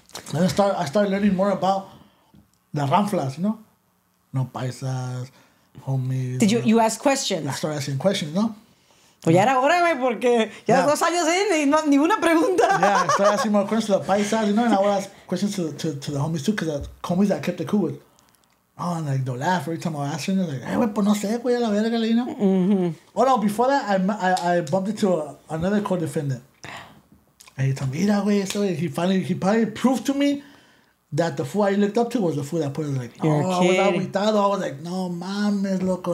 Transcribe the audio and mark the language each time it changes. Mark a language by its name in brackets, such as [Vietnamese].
[English] Then I started learning more about the ranflas, you know. No paisas, homies. Did you ask questions? I started asking questions, you know. [Spanish] Pues ya era hora, güey, porque ya 2 años y no, ni una pregunta. [English] Yeah, I started asking more questions to the paisas, you know, and I would ask questions to the homies too, because the homies that I kept it cool with. Oh, and like they'll laugh every time I ask her. They're like, [Spanish] hey, güey, pues no sé, güey, a la verga, [English] you know? Mm-hmm. Oh, no, before that, I bumped into another co-defendant. And he told me, [Spanish] mira, güey, [English] so he finally proved to me that the fool I looked up to was the fool that put it like, I was aguitado. I was like, [Spanish] no mames, loco.